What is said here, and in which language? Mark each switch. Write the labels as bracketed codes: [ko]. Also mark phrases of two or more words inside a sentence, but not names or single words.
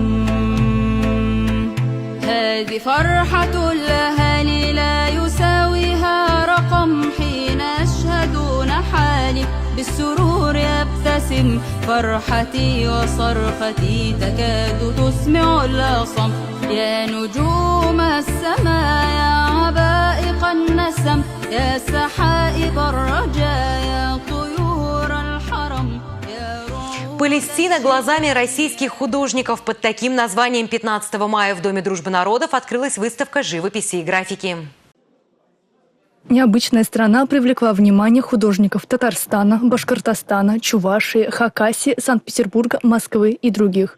[ar] هذه فرحة الأهالي لا يساويها رقم حين يشهدون حالي بالسرور يبتسم فرحتي وصرختي تكاد تسمع الأصم يا نجوم السماء يا عبائق النسم يا سحائب الرجاء يا طيور الحرم. [ru] Палестина глазами российских художников. Под таким названием 15 мая в Доме дружбы народов открылась выставка живописи и графики. Необычная страна привлекла внимание художников Татарстана, Башкортостана, Чувашии, Хакасии, Санкт-Петербурга, Москвы и других.